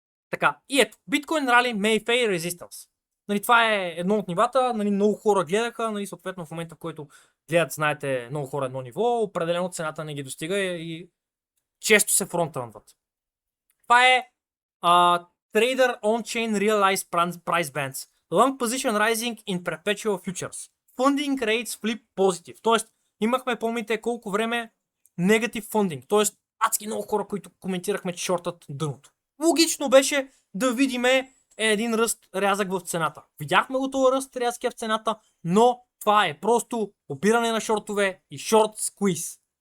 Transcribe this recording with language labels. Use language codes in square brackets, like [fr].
[bg] Така, и ето, [en] Bitcoin Rally Mayfair Resistance. [bg] Нали, това е едно от нивата, нали, много хора гледаха, нали, съответно в момента, в който гледат, знаете, много хора едно ниво, определено цената не ги достига и често се фронтрънват. Това е [en] Trader On-Chain Realized Price Bands. Long Position Rising in Perpetual Futures. Funding Rates Flip Positive. [bg] Тоест, имахме, помните, колко време Negative Funding. Тоест, адски много хора, които коментирахме, че шортат дъното. Логично беше да видиме един ръст рязък в цената. Видяхме го този ръст рязък в цената, но това е просто опиране на шортове и шорт сквиз.